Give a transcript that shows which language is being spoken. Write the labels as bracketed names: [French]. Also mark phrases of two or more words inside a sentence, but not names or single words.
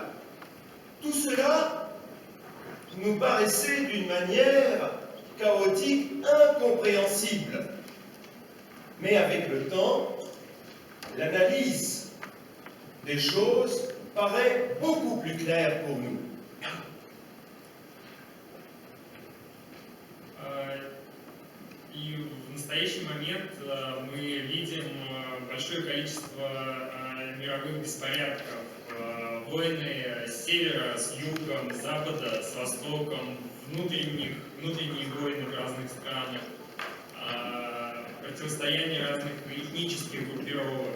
[French] Tout cela nous paraissait d'une manière chaotique, incompréhensible. Mais avec le temps, l'analyse des choses paraît beaucoup plus claire pour nous. [Russian] И в настоящий момент мы видим большое количество мировых беспорядков, войны с севера, с юга, с запада, с востоком, внутренние войны в разных странах, противостояние разных этнических группировок.